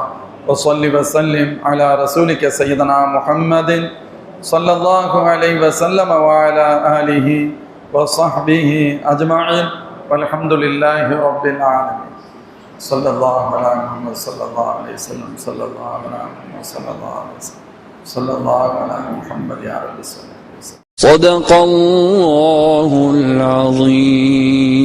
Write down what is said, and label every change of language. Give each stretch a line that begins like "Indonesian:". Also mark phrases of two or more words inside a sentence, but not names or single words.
Arabic: وصل وسلم على رسولك سيدنا محمد صلى الله عليه وسلم وعلى آله وصحبه أجمعين والحمد لله رب العالمين. صلى الله على محمد صلى الله عليه وسلم صلى الله على محمد صلى الله عليه وسلم. صلى الله عليه محمد يا ربي صلى الله عليه وسلم. صدق الله العظيم.